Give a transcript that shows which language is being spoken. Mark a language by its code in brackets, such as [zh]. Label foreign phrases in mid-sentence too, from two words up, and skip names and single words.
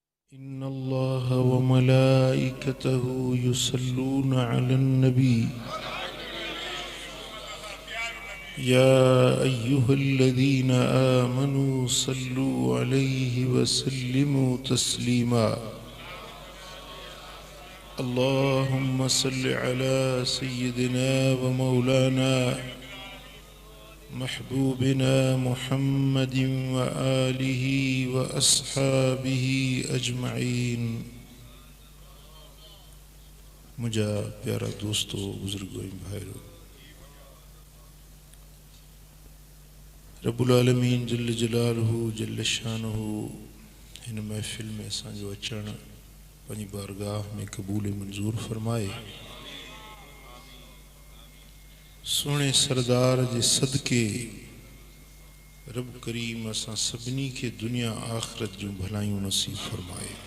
[ar] إن الله وملائكته يصلون على النبي يا أيها الذين آمنوا صلوا عليه وسلموا تسليما. اللهم صل على سيدنا ومولانا محبوبنا محمد وآله وأصحابه أجمعين. [sd] मुझा प्यारा दोस्तों, बुजुर्गों, भाइयों, [ar] رب العالمين جل جلاله جل شانه [sd] हिन महफिल में असांजो अचण पंहिंजी बारगाह में क़बूल मंजूर फरमाए। सोने सरदार जे सदके रब करीम असां सभिनी के दुनिया आखिरत जूं भलायूं नसीब फरमाए।